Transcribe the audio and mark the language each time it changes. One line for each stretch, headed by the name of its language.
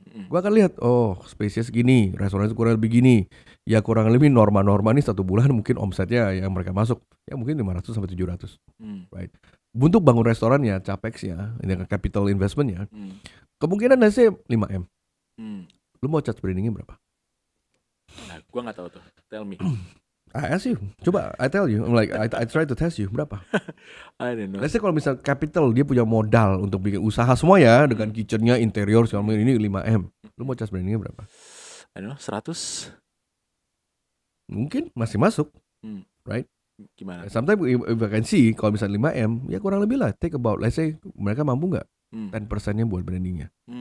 Indonesian: Gue akan lihat, oh spesies gini, restoran itu kurang lebih gini. Ya kurang lebih norma nih 1 bulan mungkin omsetnya yang mereka masuk, ya mungkin 500 sampai 700, right? Untuk bangun restorannya, capexnya, ini capital investmentnya, kemungkinan saya 5M. Lu mau charge brandingnya berapa? Nah, gue nggak tahu tuh.
English: Tell me. I ask you,
Indonesian: coba
English: I tell you, like I try to test you
Indonesian: berapa?
English: I don't know. Let's say
Indonesian: kalau misal capital dia punya modal untuk bikin usaha semua ya dengan kitchennya, interior segala macam ini 5M. Lu mau charge brandingnya berapa?
English: I don't know, 100.
Indonesian: Mungkin masih masuk, right? Gimana?
English: Sometimes if I can see
Indonesian: kalau misalnya 5M, ya kurang lebih lah.
English: Take about, let's say
Indonesian: mereka mampu nggak 10%-nya buat brandingnya.